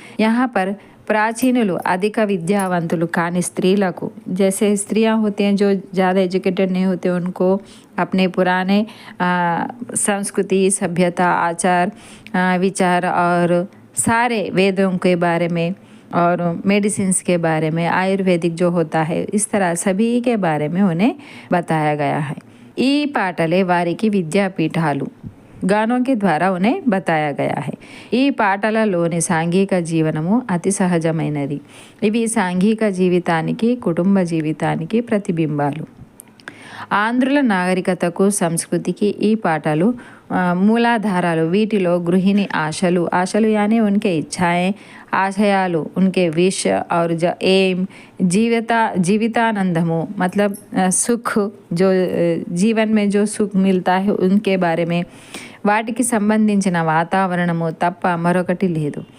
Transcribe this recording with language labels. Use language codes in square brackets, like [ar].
[hi] यहाँ पर [te] प्राचीनुलु अधिक विद्यावंतुलु कानी स्त्रीలకు [hi] जैसे स्त्रियां होती हैं जो ज़्यादा एजुकेटेड नहीं होते उनको अपने पुराने संस्कृति सभ्यता आचार विचार और सारे वेदों के बारे में और मेडिसिन्स के बारे में आयुर्वेदिक जो होता है इस तरह सभी के बारे में उन्हें बताया गया है। [te] ఈ పాటలే వారికి విద్యాపీఠాలు [hi] గానం के ద్వారా उन्हें बताया गया है। [te] ఈ పాటలలోని సాంఘిక జీవనము అతి సహజమైనది. ఇవి సాంఘిక జీవితానికి, కుటుంబ జీవితానికి ప్రతిబింబాలు. ఆంధ్రుల నాగరికతకు, సంస్కృతికి ఈ పాటలు మూలాధారాలు. వీటిలో గృహిణి ఆశలు [hi] यानी उनके इच्छाएं, आशयालु उनके विश और एम, जीवितानंदमु मतलब सुख, जो जीवन में जो सुख मिलता है उनके बारे में, [te] వాటికి సంబంధించిన వాతావరణము తప్ప మరొకటి లేదు.